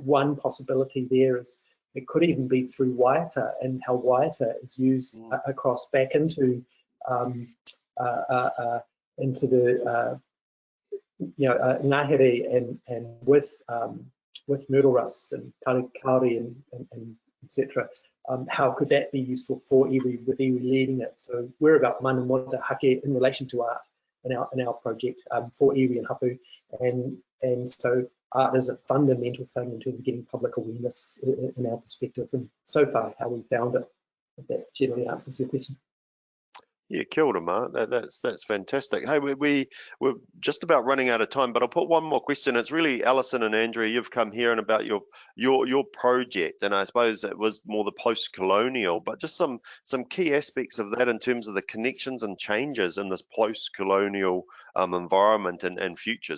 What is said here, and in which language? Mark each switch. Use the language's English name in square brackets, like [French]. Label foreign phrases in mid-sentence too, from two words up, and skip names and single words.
[English] One possibility there is it could even be through waiata, and how waiata is used across back into the ngahere and with myrtle rust and kauri and etc. How could that be useful for iwi, with iwi leading it? So we're about [Māori] mana mota hake [English] in relation to art in our project for iwi and hapu, and so art is a fundamental thing in terms of getting public awareness in our perspective, and so far how we found it. If that generally answers your question. Yeah, [Māori] kia ora, [English] Mark. That's fantastic. Hey, we're just about running out of time, but I'll put one more question. It's really Alison and Andrea. You've come here and about your project, and I suppose it was more the post-colonial, but just some key aspects of that in terms of the connections and changes in this post-colonial environment and futures.